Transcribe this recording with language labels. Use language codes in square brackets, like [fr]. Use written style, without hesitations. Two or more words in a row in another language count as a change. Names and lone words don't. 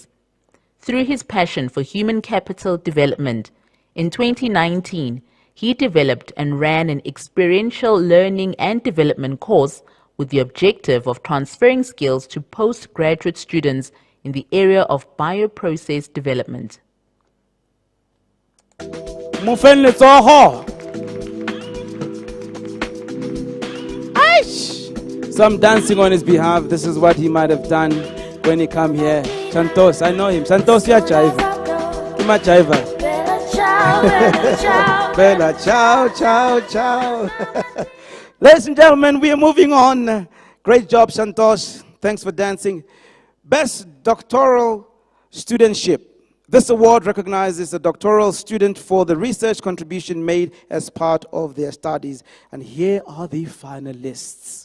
[en] Through his passion for human capital development, in 2019, he developed and ran an experiential learning and development course with the objective of transferring skills to postgraduate students in the area of bioprocess development. Some dancing on his behalf. This is what he might have done when he come here. Santos, I know him. Santos, ya chaiva. Ima chaiva. [it] Bella ciao, ciao, ciao. [en] Ladies and gentlemen, we are moving on. Great job, Santos. Thanks for dancing. Best doctoral studentship. This award recognizes a doctoral student for the research contribution made as part of their studies. And here are the finalists.